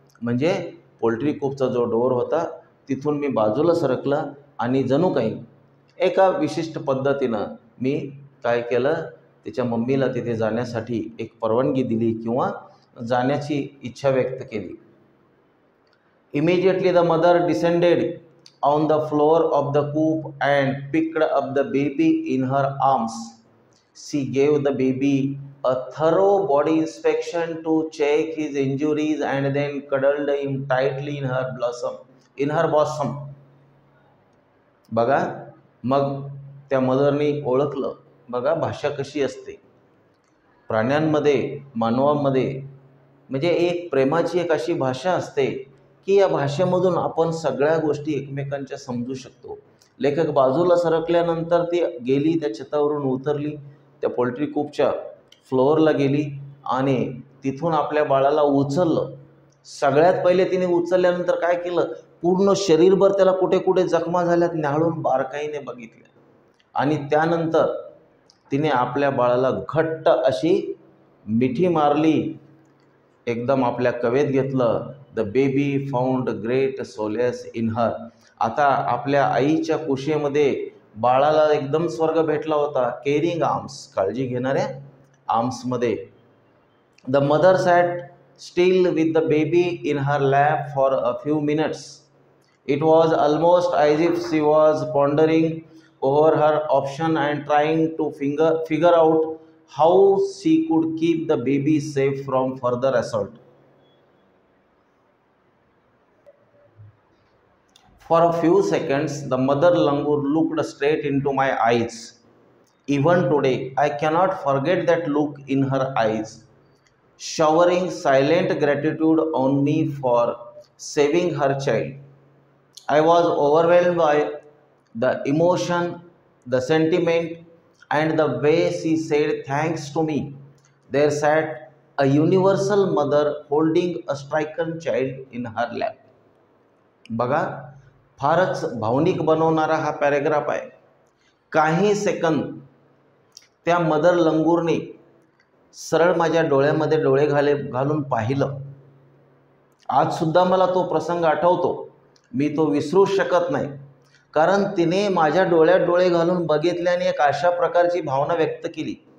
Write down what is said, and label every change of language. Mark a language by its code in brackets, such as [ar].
[mr] म्हणजे पोल्ट्री कूपचा जो डोअर होता तिथून मी बाजूला सरकलं आणि जणू काही एका विशिष्ट पद्धतीनं मी काय केलं, तिच्या मम्मीला तिथे जाण्यासाठी एक परवानगी दिली किंवा जाण्याची इच्छा व्यक्त केली. [en] Immediately the mother descended on the floor of the coop and picked up the baby in her arms. She gave the baby a thorough body inspection to check his injuries and then cuddled him tightly in her bosom. [mr] बघा, मग त्या मदरनी ओळखलं. बघा भाषा कशी असते प्राण्यांमध्ये, मानवामध्ये. म्हणजे एक प्रेमाची एक अशी भाषा असते की या भाषेमधून आपण सगळ्या गोष्टी एकमेकांच्या समजू शकतो. लेखक बाजूला सरकल्यानंतर ती गेली, त्या छतावरून उतरली, त्या पोल्ट्री कूपच्या फ्लोअरला गेली आणि तिथून आपल्या बाळाला उचललं. सगळ्यात पहिले तिने उचलल्यानंतर काय केलं, पूर्ण शरीरभर त्याला कुठे कुठे जखमा झाल्यात न्याहाळून बारकाईने बघितल्या आणि त्यानंतर तिने आपल्या बाळाला घट्ट अशी मिठी मारली, एकदम आपल्या कवेत घेतलं. [en] The baby found great solace in her. [mr] आता आपल्या आईच्या कुशीमध्ये बाळाला एकदम स्वर्ग भेटला होता. केअरिंग आर्म्स, काळजी घेणाऱ्या आर्म्समध्ये. [en] The mother sat still with the baby in her lap for a few minutes. It was almost as if she was pondering over her option and trying to figure out how she could keep the baby safe from further assault. For a few seconds, the mother langur looked straight into my eyes. Even today, I cannot forget that look in her eyes, showering silent gratitude on me for saving her child. I was overwhelmed by the emotion, the sentiment, and the way she said thanks to me. There sat a universal mother holding a stricken child in her lap. [mr] बघा, फारच भावनिक बनवणारा हा paragraph आहे. काही second त्या mother लंगूरने सरळ माझ्या डोळ्यामध्ये डोळे घालून पाहिलं. आजसुद्धा मला तो प्रसंग आठवतो. मी तो विसरू शकत नाही, कारण तिने माझ्या डोळ्यात डोळे घालून बघितल्याने एक अशा प्रकारची भावना व्यक्त केली.